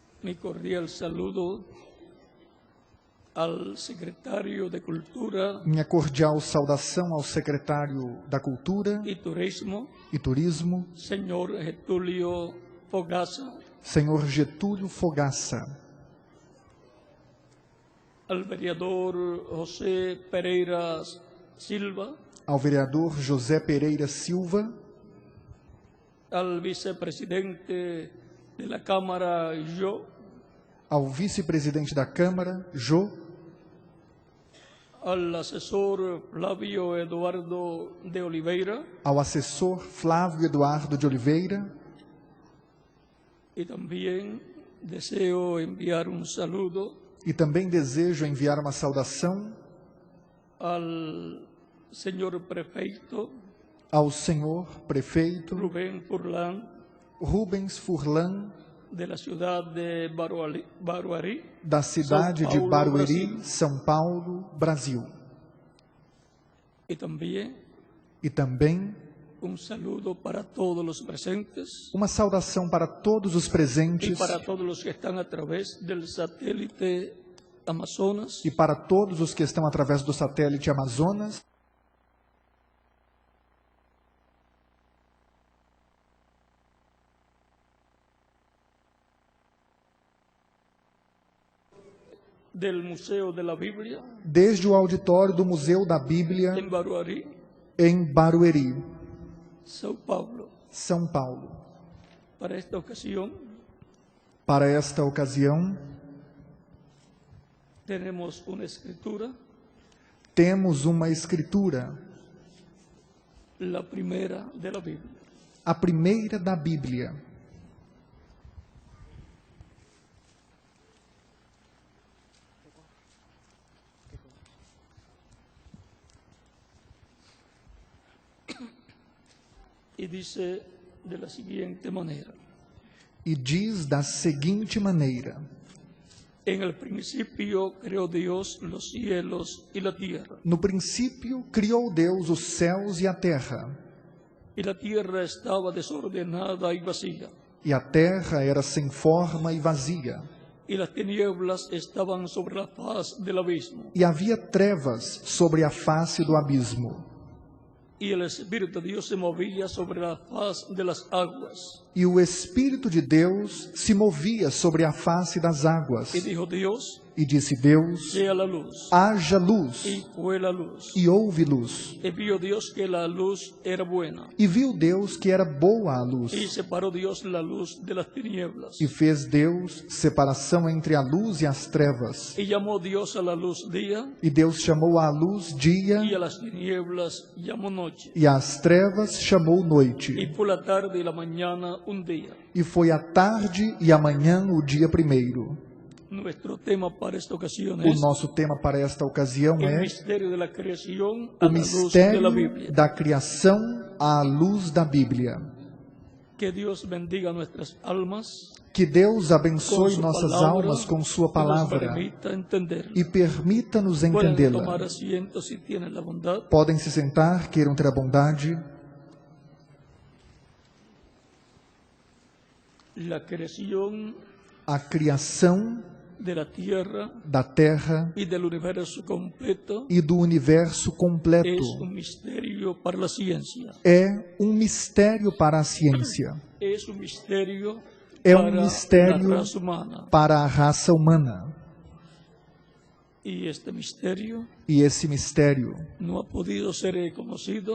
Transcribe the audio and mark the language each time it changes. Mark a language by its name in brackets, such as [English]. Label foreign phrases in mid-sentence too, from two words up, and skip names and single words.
[Spanish] Mi cordial saludo al secretario de Cultura [Portuguese] Minha cordial saudação ao secretário da Cultura [Spanish] y [Portuguese] e Turismo, [Spanish] señor Getúlio Fogaça, [Portuguese] senhor Getúlio Fogaça, [Spanish] al vereador José Pereira Silva, [Portuguese] ao vereador José Pereira Silva, [Spanish] al vicepresidente de la Cámara, [Portuguese] ao vice-presidente da Câmara, Jô, [Spanish] al asesor Flávio Eduardo de Oliveira [Portuguese] ao assessor Flávio Eduardo de Oliveira, [Spanish] y también deseo enviar un saludo [Portuguese] e também desejo enviar uma saudação [Spanish] al señor prefeito [Portuguese] ao senhor prefeito [Spanish] Rubén Furlan [Portuguese] Rubens Furlan, [Spanish] de la ciudad de Barueri, [Portuguese] da cidade de Paulo, Barueri, Brasil. São Paulo, Brasil. [Spanish] y también [Portuguese] E também [Spanish] un saludo para todos los presentes [Portuguese] uma saudação para todos os [Spanish] y [Portuguese] presentes [Spanish] para todos los que están a través del satélite Amazonas [Portuguese] e para todos os que estão através do satélite Amazonas. [Spanish] del Museo de la Biblia [Portuguese] Desde o auditório do Museu da Bíblia [Spanish] en Barueri, [Portuguese] em Barueri, São Paulo. São Paulo. [Spanish] Para esta ocasión [Portuguese] Para esta ocasião, [Spanish] tenemos una escritura, [Portuguese] temos uma escritura, [Spanish] la primera de la Biblia. [Portuguese] a primeira da Bíblia. [Spanish] Y dice de la siguiente manera: [Portuguese] E diz da seguinte maneira: [Spanish] en el principio creó Dios los cielos y la tierra, [Portuguese] no princípio criou Deus os céus e a terra, [Spanish] y la tierra estaba desordenada y vacía, [Portuguese] e a terra era sem forma e vazia, [Spanish] y las tinieblas estaban sobre la faz del abismo, [Portuguese] e havia trevas sobre a face do abismo, [Spanish] y el Espíritu de Dios se movía sobre la faz de las aguas. [Portuguese] e o Espírito de Deus se movia sobre a face das águas. [Spanish] Y dijo Dios: [Portuguese] E disse Deus: [Spanish] sea la luz. [Portuguese] haja luz, [Spanish] Y fue la luz. [Portuguese] e houve luz. [Spanish] Y vio Dios que la luz era buena, [Portuguese] E viu Deus que era boa a luz, [Spanish] y separó Dios la luz de las tinieblas. [Portuguese] e fez Deus separação entre a luz e as trevas. [Spanish] Y llamó Dios a la luz día, [Portuguese] E Deus chamou a luz dia, [Spanish] y a las tinieblas llamó noche. [Portuguese] e às trevas chamou noite. [Spanish] Y fue la tarde y la mañana un día. [Portuguese] E foi a tarde e a manhã o dia primeiro. [Spanish] Nuestro tema para esta ocasión [Portuguese] O [Spanish] es [Portuguese] nosso tema para esta ocasião [Spanish] el [Portuguese] é [Spanish] misterio de la creación a [Portuguese] o [Spanish] la luz de la [Portuguese] mistério [Spanish] Biblia. [Portuguese] da criação à luz da Bíblia. [Spanish] Que Dios bendiga nuestras almas, [Portuguese] Que Deus [Spanish] con [Portuguese] abençoe [Spanish] su [Portuguese] nossas [Spanish] palabra, [Portuguese] almas com sua [Spanish] y nos [Portuguese] palavra [Spanish] permita entender. [Portuguese] e permita-nos [Spanish] Pueden [Portuguese] entendê-la. [Spanish] tomar asiento si tienen la bondad. [Portuguese] Podem se sentar, queiram ter a bondade. [Spanish] La creación [Portuguese] A criação [Spanish] de la tierra [Portuguese] da terra [Spanish] y del universo completo [Portuguese] e do universo completo [Spanish] es un misterio para la ciencia. [Portuguese] é um mistério para a ciência, [Spanish] Es un misterio [Portuguese] é [Spanish] para [Portuguese] um mistério [Spanish] la raza humana. [Portuguese] para a raça humana. [Spanish] Y este misterio [Portuguese] E esse mistério [Spanish] no ha podido ser conocido